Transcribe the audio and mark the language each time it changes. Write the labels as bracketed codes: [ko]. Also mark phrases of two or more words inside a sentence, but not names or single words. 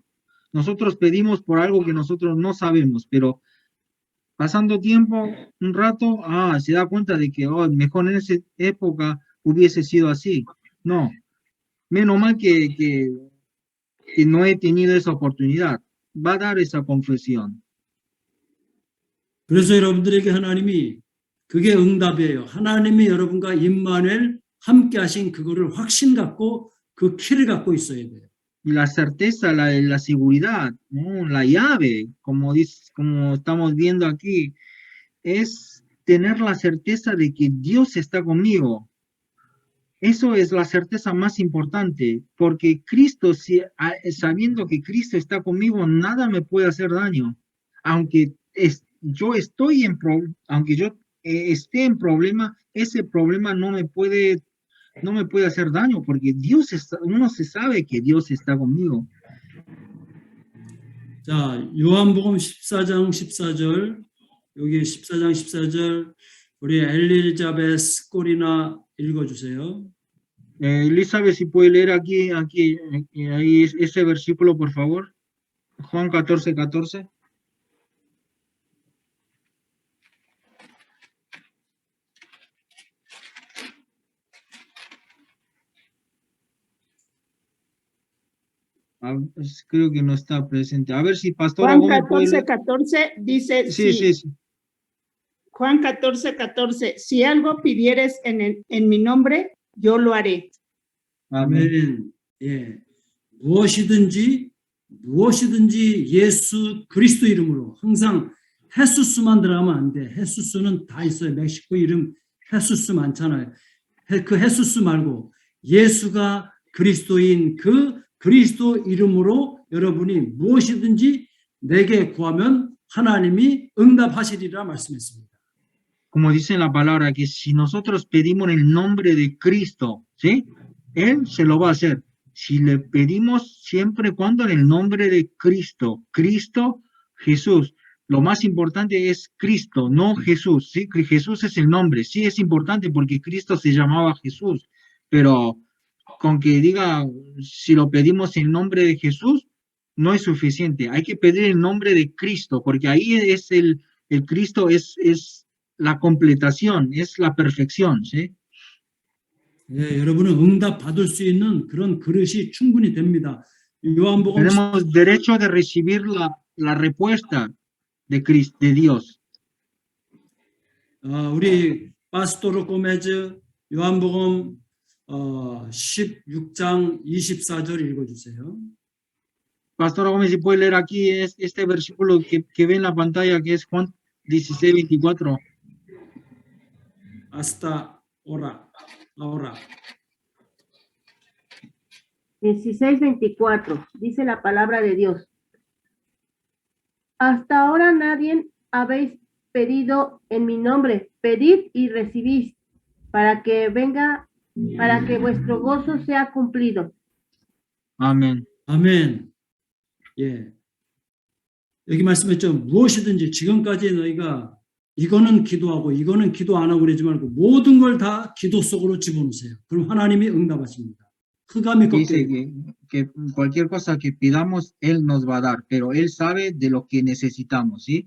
[es] Nosotros pedimos por algo que nosotros no sabemos, pero pasando tiempo, un rato, se da cuenta de que mejor en esa época hubiese sido así. No, menos mal que no he tenido esa oportunidad. Va a dar esa confesión. [ko] 그래서 여러분들에게 하나님이 그게 응답이에요. 하나님이 여러분과 임마누엘 함께 하신 그거를 확신 갖고 그 키를 갖고 있어야 돼요. [es] Y la certeza, la seguridad, ¿no? La llave, como estamos viendo aquí, es tener la certeza de que Dios está conmigo. Eso es la certeza más importante, porque Cristo, sabiendo que Cristo está conmigo, nada me puede hacer daño. Aunque yo esté en problema, ese problema no me puede hacer daño, porque uno se sabe que Dios está conmigo. [ko] 자, 요한복음 14장 14절, 여기 14장 14절, 우리 엘리자베스 꼬리나 읽어주세요. [es] Elizabeth, si puede leer aquí, ahí ese versículo, por favor. Juan 14, 14. Creo que no está presente. A ver si Pastora Juan Gómez puede 14, leer. 14 dice, Sí. Juan 14:14, si algo pidieres en mi nombre, yo lo haré. Amén. [ko] 아멘. 예. 무엇이든지 예수 그리스도 이름으로 항상 헤수스만 들어가면 안 돼. 헤수스는 다 있어요. 멕시코 이름 헤수스 많잖아요. 그 헤수스 말고 예수가 그리스도인 그 그리스도 이름으로 여러분이 무엇이든지 내게 구하면 하나님이 응답하시리라 말씀했습니다. [es] Como dice la palabra, que si nosotros pedimos en el nombre de Cristo, ¿sí? Él se lo va a hacer. Si le pedimos siempre cuando en el nombre de Cristo, Cristo, Jesús. Lo más importante es Cristo, no Jesús, ¿sí? Que Jesús es el nombre, sí es importante porque Cristo se llamaba Jesús, pero con que diga, si lo pedimos en nombre de Jesús, no es suficiente. Hay que pedir el nombre de Cristo, porque ahí es el Cristo es la completación, es la perfección, ¿sí? [ko] 예, 여러분은 응답 받을 수 있는 그런 그릇이 충분히 됩니다. 요한복음 [es] Tenemos derecho de recibir la respuesta de Cristo, de Dios. [ko] 우리 파스토르 꼬메즈 요한복음 16장 24절 읽어주세요. [es] Pastor Gómez, si puede leer aquí este versículo que ve en la pantalla, que es Juan 16:24. Hasta ahora. 16:24, dice la palabra de Dios. Hasta ahora nadie habéis pedido en mi nombre. Pedid y recibís, para que vuestro gozo sea cumplido. Amén. [ko] 아멘. 예. 여기 말씀했죠. 무엇이든지 지금까지 너희가 이거는 기도하고 이거는 기도 안 하고 그러지 말고 모든 걸 다 기도 속으로 집어넣으세요. 그럼 하나님이 응답하십니다. 흑암이 [es] Dice [ko] 꺾여요. [es] que cualquier cosa que pidamos, Él nos va a dar, pero Él sabe de lo que necesitamos, ¿sí?